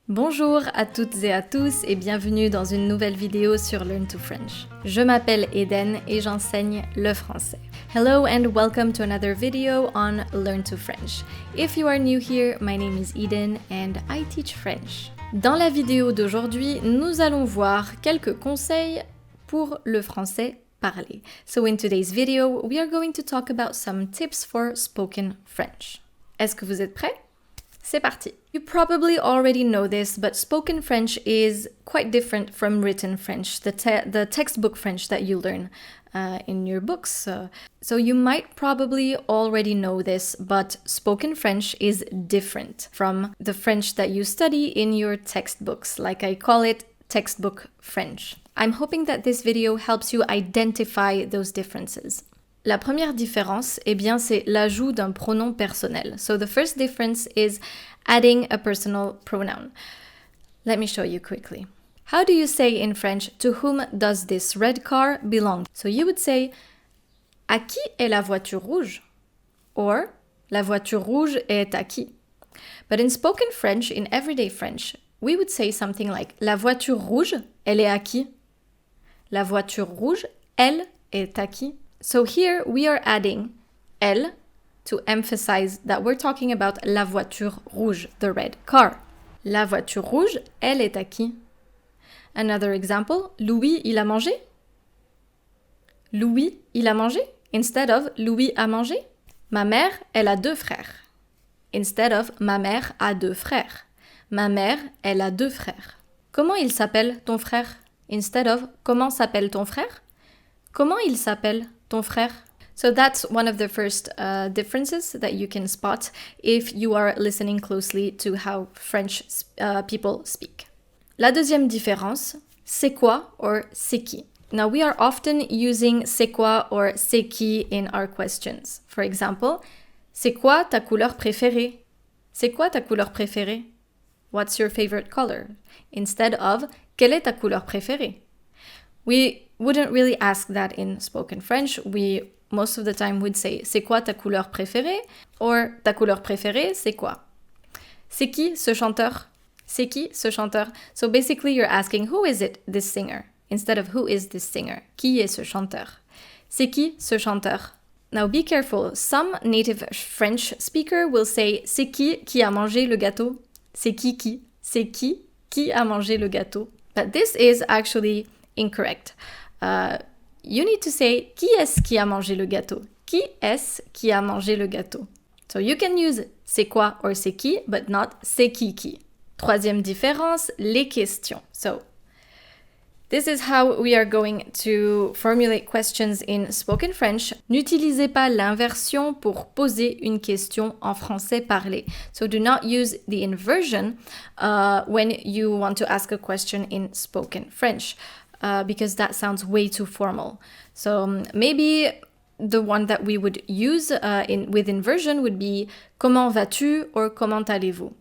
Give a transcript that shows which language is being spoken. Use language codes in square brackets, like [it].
[fr] Bonjour à toutes et à tous et bienvenue dans une nouvelle vidéo sur Learn to French. Je m'appelle Eden et j'enseigne le français. [en] Hello and welcome to another video on Learn to French. If you are new here, my name is Eden and I teach French. [fr] Dans la vidéo d'aujourd'hui, nous allons voir quelques conseils pour le français parlé. [en] So in today's video, we are going to talk about some tips for spoken French. [fr] Est-ce que vous êtes prêts? C'est parti. [en] You probably already know this, but spoken French is quite different from written French, the textbook French that you learn in your books. So you might probably already know this, but spoken French is different from the French that you study in your textbooks, like I call it textbook French. I'm hoping that this video helps you identify those differences. [fr] La première différence, eh bien, c'est l'ajout d'un pronom personnel. [en] So the first difference is adding a personal pronoun. Let me show you quickly. How do you say in French, to whom does this red car belong? So you would say, [fr] à qui est la voiture rouge? [en] Or, [fr] la voiture rouge est à qui? [en] But in spoken French, in everyday French, we would say something like, [fr] la voiture rouge, elle est à qui? La voiture rouge, elle est à qui? [en] So here we are adding elle to emphasize that we're talking about [fr] la voiture rouge, [en] the red car. [fr] La voiture rouge, elle est à qui? [en] Another example, [fr] Louis, il a mangé? Louis, il a mangé? [en] Instead of [fr] Louis a mangé? Ma mère, elle a 2 frères. [en] Instead of [fr] ma mère a 2 frères. Ma mère, elle a 2 frères. Comment il s'appelle ton frère? [en] Instead of [fr] comment s'appelle ton frère? Comment il s'appelle ton frère? [en] So that's one of the first differences that you can spot if you are listening closely to how French people speak. [fr] La deuxième différence, c'est quoi or c'est qui? [en] Now we are often using [fr] c'est quoi [en] or [fr] c'est qui [en] in our questions. [fr] For example, c'est quoi ta couleur préférée? C'est quoi ta couleur préférée? [en] What's your favorite color? Instead of [fr] quelle est ta couleur préférée? [en] We wouldn't really ask that in spoken French. We most of the time would say [fr] c'est quoi ta couleur préférée? Or ta couleur préférée, c'est quoi? C'est qui ce chanteur? C'est qui ce chanteur? [en] So basically you're asking who is it, this singer? Instead of who is this singer? [fr] Qui est ce chanteur? C'est qui ce chanteur? [en] Now be careful. Some native French speaker will say [fr] c'est qui a mangé le gâteau? C'est qui? C'est qui a mangé le gâteau? [en] But this is actually incorrect. You need to say [fr] qui est-ce qui a mangé le gâteau? Qui est-ce qui a mangé le gâteau? [en] So you can use [fr] c'est quoi [en] or [fr] c'est qui, [en] but not [fr] c'est qui. Troisième différence, les questions. [en] So this is how we are going to formulate questions in spoken French. [fr] N'utilisez pas l'inversion pour poser une question en français parlé. [en] So do not use the inversion when you want to ask a question in spoken French. Because that sounds way too formal. So maybe the one that we would use with inversion would be [fr] comment vas-tu [en] or [fr] comment allez-vous?